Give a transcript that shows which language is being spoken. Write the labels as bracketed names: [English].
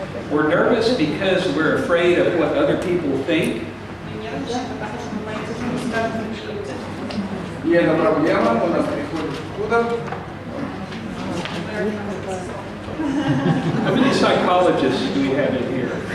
[English] we're nervous because we're afraid of what other people think. [Russian] Мы нервничаем, потому что мы боимся, что мы скажем другие люди. И эта проблема у нас приходит откуда? [English] How many psychologists do we have in here?